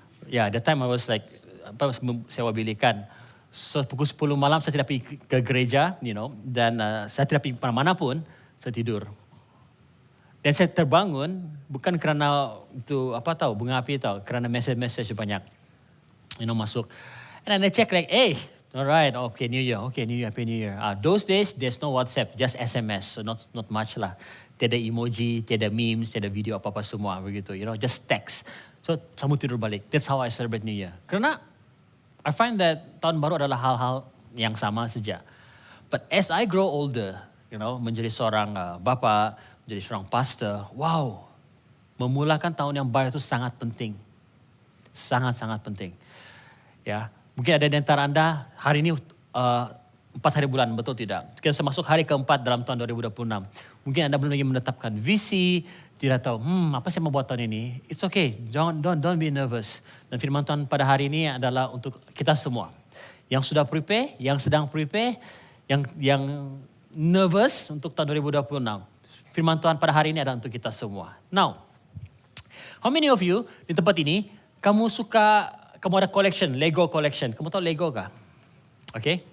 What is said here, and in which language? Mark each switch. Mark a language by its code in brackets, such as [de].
[en] That time I was like, [ms] sewa bilikan. So pukul 10 malam saya tidak pergi ke gereja, dan saya tidak pergi mana-mana pun, saya tidur. Dan saya terbangun, bukan kerana itu, bunga api kerana message banyak, masuk. [en] And then I check like, alright, okay, New Year, Happy New Year. Those days, there's no WhatsApp, just SMS, so not much lah. [ms] Tiada emoji, tiada memes, tiada video apa-apa semua begitu, [en] just text. So, [ms] kamu tidur balik. [en] That's how I celebrate New Year. [ms] Kerana [en] I find that [ms] tahun baru adalah hal-hal yang sama saja. [en] But as I grow older, [ms] menjadi seorang bapa, menjadi seorang pastor, memulakan tahun yang baru itu sangat penting. Sangat-sangat penting. Ya. Mungkin ada di antara anda, hari ini 4 hari bulan, betul tidak? Kita masuk hari keempat dalam tahun 2026. Mungkin anda belum lagi menetapkan visi, tidak tahu, apa saya mau buat tahun ini? [en] It's okay, don't be nervous. [ms] Dan firman Tuhan pada hari ini adalah untuk kita semua. Yang sudah prepare, yang sedang prepare, yang nervous untuk tahun 2026. Firman Tuhan pada hari ini adalah untuk kita semua. [en] Now, how many of you [ms] di tempat ini, kamu ada collection, Lego collection. Kamu tahu Lego kah? Okay.